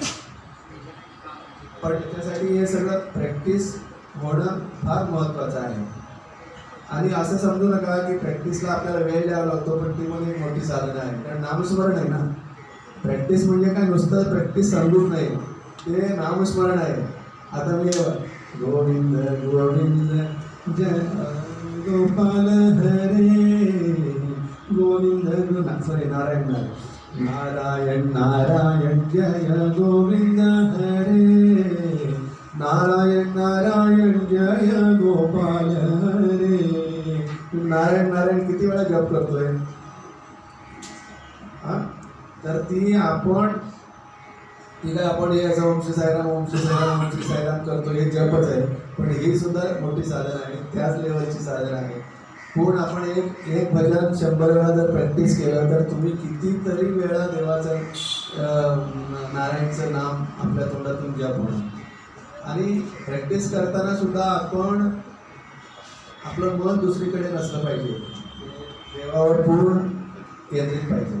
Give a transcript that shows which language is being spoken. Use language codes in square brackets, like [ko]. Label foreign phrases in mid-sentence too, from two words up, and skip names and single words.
[mr] पण त्याच्यासाठी हे सगळं प्रॅक्टिस होणं फार महत्त्वाचं आहे. आणि असं समजू नका की प्रॅक्टिसला आपल्याला वेळ द्यावा लागतो, पण ती पण एक मोठी साधनं आहे, कारण नामस्मरण आहे ना. प्रॅक्टिस म्हणजे काय नुसतं प्रॅक्टिस समजून नाही, ते नामस्मरण आहे. आता मी गोविंद गोविंद जय गोपाल हरे गोविंद नारायण नारायण नारायण जय गोविंद हरे नारायण नारायण जय गोपाल हरे. नारायण नारायण किती वेळा जप करतोय, तर ती काय आपण हे असं ओम श्री साईराम ओम श्री साईराम ओम श्री साईराम करतो, हे जपच आहे, पण ही सुद्धा मोठी साधन आहे, त्याच लेवलची साधन आहे. पण आपण एक भजन 100 वेळा जर प्रॅक्टिस केलं तर तुम्ही कितीतरी वेळा देवाचं नारायणचं नाम आपल्या तोंडातून जप होणार. आणि प्रॅक्टिस करताना सुद्धा आपण आपलं मन दुसरीकडे नसलं पाहिजे, देवावर पूर्ण केंद्रित पाहिजे.